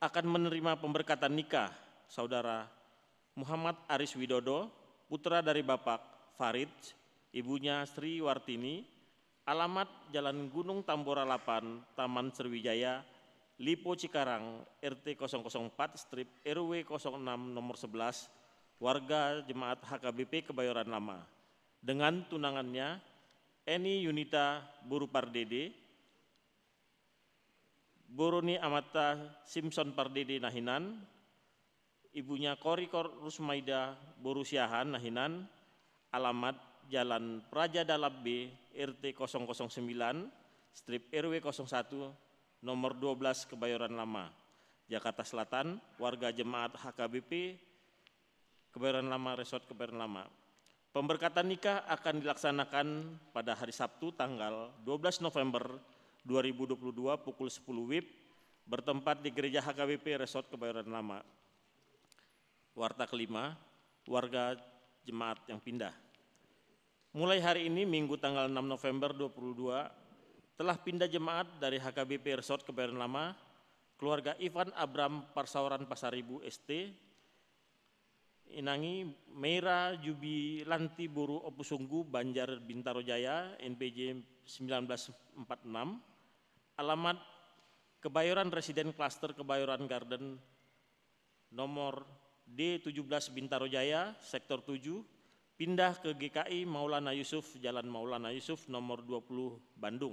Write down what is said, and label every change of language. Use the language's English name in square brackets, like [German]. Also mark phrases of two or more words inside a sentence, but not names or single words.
[Indonesian] akan menerima pemberkatan nikah Saudara Muhammad Aris Widodo, putra dari Bapak Farid, ibunya Sri Wartini, alamat Jalan Gunung Tambora 8, Taman Sriwijaya, Lipo Cikarang, RT 004, strip RW 06 nomor 11, warga Jemaat HKBP Kebayoran Lama, dengan tunangannya Eni Yunita Buru Pardede, Boroni Amata Simpson Pardede Nahinan, ibunya Kori Rusmaida Borusiahan Nahinan, alamat Jalan Praja Dalab B, RT 009, strip RW 01, nomor 12 Kebayoran Lama, Jakarta Selatan, warga Jemaat HKBP Kebayoran Lama, Resort Kebayoran Lama. Pemberkatan nikah akan dilaksanakan pada hari Sabtu tanggal 12 November 2022 pukul 10 WIB bertempat di Gereja HKBP Resort Kebayoran Lama. Warta kelima, warga jemaat yang pindah. Mulai hari ini Minggu tanggal 6 November 2022 telah pindah jemaat dari HKBP Resort Kebayoran Lama, keluarga Ivan Abram Parsawaran Pasaribu ST, Inangi Meira Jubilanti Buru Opusunggu Banjar Bintaro Jaya NPJ 1946, alamat Kebayoran Residen Klaster Kebayoran Garden nomor D17 Bintaro Jaya Sektor 7, pindah ke GKI Maulana Yusuf Jalan Maulana Yusuf nomor 20 Bandung.